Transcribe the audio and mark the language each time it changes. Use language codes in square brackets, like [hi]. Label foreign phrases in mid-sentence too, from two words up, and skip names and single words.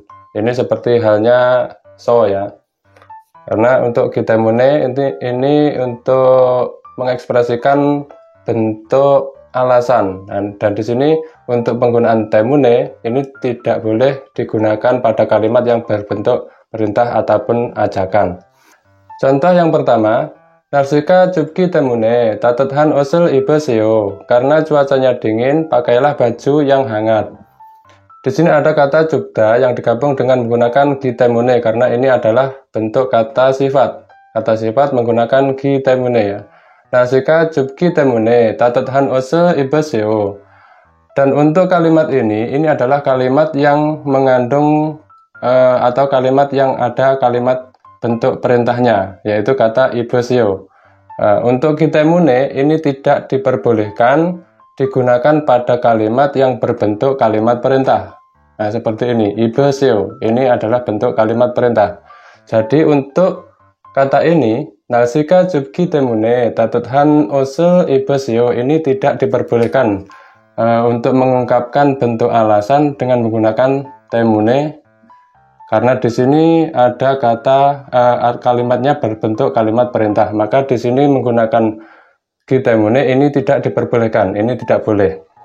[id] Ini seperti halnya so ya. Karena untuk [ko] 기 때문에 [id] ini untuk mengekspresikan bentuk alasan. Dan di sini untuk penggunaan temune ini tidak boleh digunakan pada kalimat yang berbentuk perintah ataupun ajakan. Contoh yang pertama, [ko] 날씨가 춥기 때문에 따뜻한 옷을 입으세요. [id] Karena cuacanya dingin, pakailah baju yang hangat. Di sini ada kata 춥다 yang digabung dengan menggunakan [ko] 기 때문에 [id] karena ini adalah bentuk kata sifat. Kata sifat menggunakan [ko] 기 때문에 [id] ya. [ko] 날씨가 춥기 때문에 따뜻한 옷을 입으세요. [id] Dan untuk kalimat ini adalah kalimat yang mengandung atau kalimat yang ada kalimat bentuk perintahnya, yaitu kata ibesio. Untuk [ko] 기 때문에 [id] ini tidak diperbolehkan digunakan pada kalimat yang berbentuk kalimat perintah. Nah, seperti ini, ibesio. Ini adalah bentuk kalimat perintah. Jadi untuk kata ini, [ko] 날씨가 춥기 때문에 따뜻한 옷을 입으세요. [id] Ini tidak diperbolehkan untuk mengungkapkan bentuk alasan dengan menggunakan temune. Karena di sini ada kata kalimatnya berbentuk kalimat perintah, maka di sini menggunakan [ko] 기 때문에 [id] ini tidak diperbolehkan, ini tidak boleh.